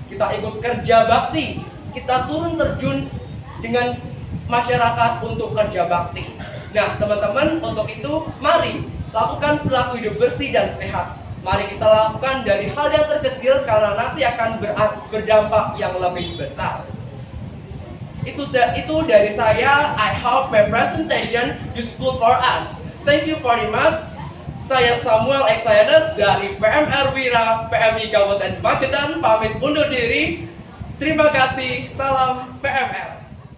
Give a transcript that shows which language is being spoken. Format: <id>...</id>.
<id>Kita ikut kerja bakti. Kita turun terjun dengan masyarakat untuk kerja bakti. Nah, teman-teman, untuk itu mari lakukan perilaku hidup bersih dan sehat. Mari kita lakukan dari hal yang terkecil karena nanti akan berdampak yang lebih besar. Itu dari saya.</id> <en>I hope my presentation useful for us. Thank you very much.</en> <id>Saya Samuel Exciades dari PMR Wira, PMI Kabupaten Magetan, pamit undur diri. Terima kasih. Salam PMR.</id>